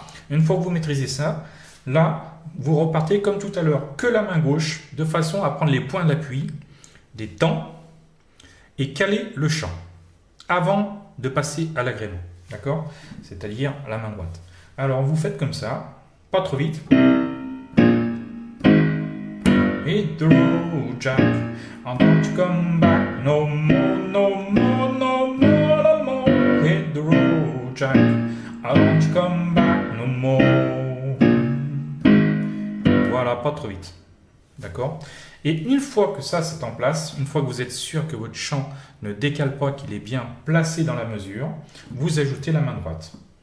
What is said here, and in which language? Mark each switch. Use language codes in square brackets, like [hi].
[fr] Une fois que vous maîtrisez ça, là, vous repartez comme tout à l'heure, que la main gauche, de façon à prendre les points d'appui des temps et caler le chant avant de passer à l'agrément, d'accord, c'est-à-dire la main droite. Alors, vous faites comme ça, pas trop vite. [en] Hit the road, Jack, and don't you come back no more, no more, no more, no more. Hit the road, Jack, and don't you come back no more. [fr] Voilà, pas trop vite. D'accord? Et une fois que ça c'est en place, une fois que vous êtes sûr que votre chant ne décale pas, qu'il est bien placé dans la mesure, vous ajoutez la main droite.